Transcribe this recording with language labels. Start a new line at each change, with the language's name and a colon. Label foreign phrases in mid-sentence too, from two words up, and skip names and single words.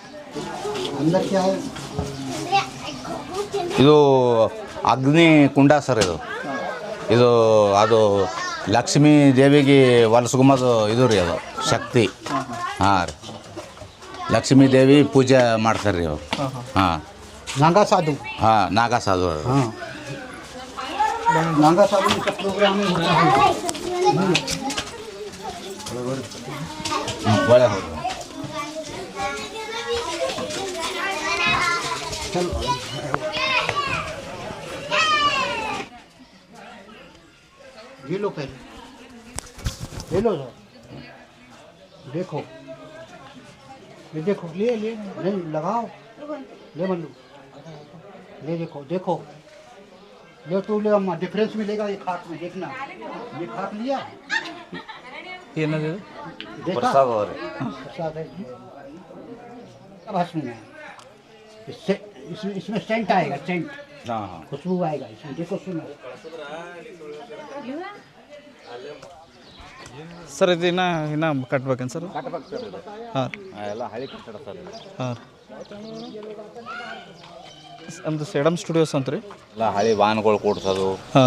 Kannada: ಇದು ಅಗ್ನಿ ಕುಂಡ ಸರ್. ಇದು ಅದು ಲಕ್ಷ್ಮೀ ದೇವಿಗೆ ಹೊಲಸ್ಕೊಂಬದು ಇದು ರೀ, ಅದು ಶಕ್ತಿ. ಹಾಂ ರೀ, ಲಕ್ಷ್ಮೀ ದೇವಿ ಪೂಜೆ ಮಾಡ್ತಾರೆ ರೀ ಅವರು. ಹಾಂ,
Hindi: नागा साधु.
Kannada: ಹಾಂ, ನಾಗಾ ಸಾಧು.
Hindi: हाँ, नागा साधु का प्रोग्राम होता है.
Kannada: ಒಳ್ಳೆ ಹೌದು.
Hindi: ये लो पहले, ले लो सर. देखो, ये देखो, ले नहीं लगाओ, ले मल्लू, ले देखो ले तो ले अम्मा. डिफरेंस मिलेगा ये खाट में, देखना. ये खाट लिया,
Kannada: ಏನದು?
Hindi: देखा
Kannada: ಪ್ರಸಾದ ಅವ್ರಿ.
Hindi: प्रसाद है. अब हंस में इससे इसमें सेंट आएगा, सेंट
Kannada: ಹಾಂ, ಹಾಂ.
Hindi: खुशबू आएगा इसमें. देखो, सुनो.
Kannada: ಸರ್ ಇದು ಇನ್ನ ಕಟ್ಬೇಕೇನು ಸರ್? ಹಾಂ, ಎಲ್ಲ ಹಳಿ ಕಟ್ಟಡ ಸರ್. ಹಾಂ. ನಮ್ಮದು ಸೇಡಮ್ ಸ್ಟುಡಿಯೋಸ್ ಅಂತ ರೀ. ಎಲ್ಲ ಹಳಿ ವಾಹನಗಳು ಕೂಡ್ಸೋದು, ಹಾಂ.